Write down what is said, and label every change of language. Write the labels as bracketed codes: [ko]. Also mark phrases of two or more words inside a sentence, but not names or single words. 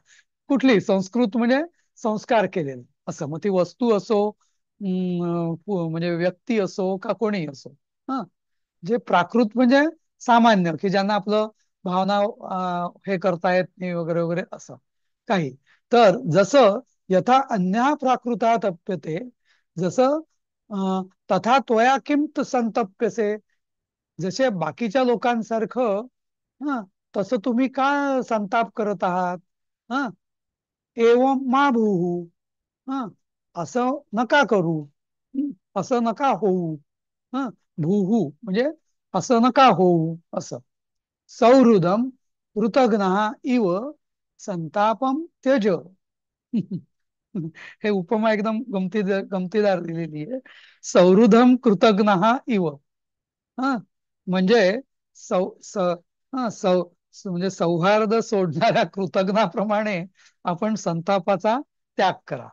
[mr] कुठली संस्कृत म्हणजे संस्कार केलेलं असं. मग ती वस्तू असो, म्हणजे व्यक्ती असो का कोणी असो. हा. जे प्राकृत म्हणजे सामान्य, की ज्यांना आपलं भावना हे करता येत नाही वगैरे वगैरे असं काही. तर जसं [sa] यथा अन्य प्राकृता तप्यते, जसं तथा त्वया किम संतप्यसे, [mr] जसे बाकीच्या लोकांसारखं हा तसं तुम्ही का संताप करत आहात. हा. [sa] एवं मा भूहू. [mr] हा. असं नका करू. असं नका होऊ. हा. भूहू म्हणजे असं नका होऊ असं. [sa] सौहृदम कृतघ्न इव संतापम त्यज. [mr] हे उपमा एकदम गमतीदार दिलेली आहे. [sa] सौहृदम कृतघ्न इव. हा. [mr] म्हणजे सौ स हा सौ म्हणजे सौहार्द सोडणाऱ्या कृतज्ञाप्रमाणे आपण संतापाचा त्याग करा.